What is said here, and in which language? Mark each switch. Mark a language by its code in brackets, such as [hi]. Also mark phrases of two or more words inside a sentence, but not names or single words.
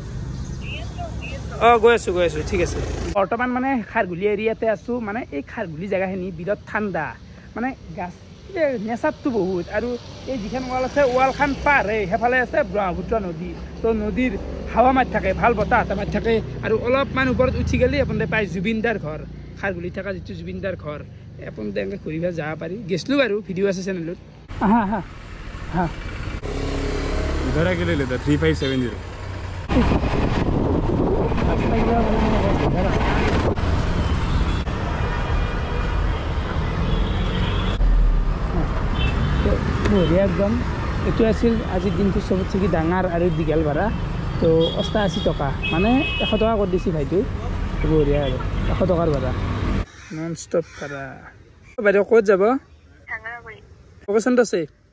[as] গৈ আছোঁ ঠিক আছে বৰ্তমান মানে খাৰঘুলি এৰিয়াতে আছোঁ মানে এই খাৰঘুলি জেগাখিনি বিৰাট ঠাণ্ডা মানে গাছ নেচাৰটো বহুত আৰু এই যিখন ৱাল আছে ৱালখন পাৰে সেইফালে আছে ব্ৰহ্মপুত্ৰ নদী তো নদীৰ হাৱা মাৰি থাকে ভাল বতাহ এটা মাৰি থাকে আৰু অলপমান ওপৰত উঠি গ'লে আপোনালোকে পায় জুবিনদাৰ ঘৰ খাৰঘুলিত থকা যিটো জুবিনদাৰ ঘৰ আপোনালোকে এনেকৈ ঘূৰিব যাব পাৰি গৈছিলোঁ বাৰু ভিডিঅ' আছে চেনেলত হা [hi] इधर आके ले लेता 3570 [as] বঢ়িয়া একদম এইটো আছিল আজিৰ দিনটো চবতছে কি ডাঙৰ আৰু দীঘল ভাড়া তো 88 টকা মানে 100 টকা কৰি দিছে ভাইটো বঢ়িয়া আৰু 100 টকাৰ ভাড়া [en] non stop [as] ভাড়া বাইদেউ ক'ত যাব লোকেশ্যনটো আছে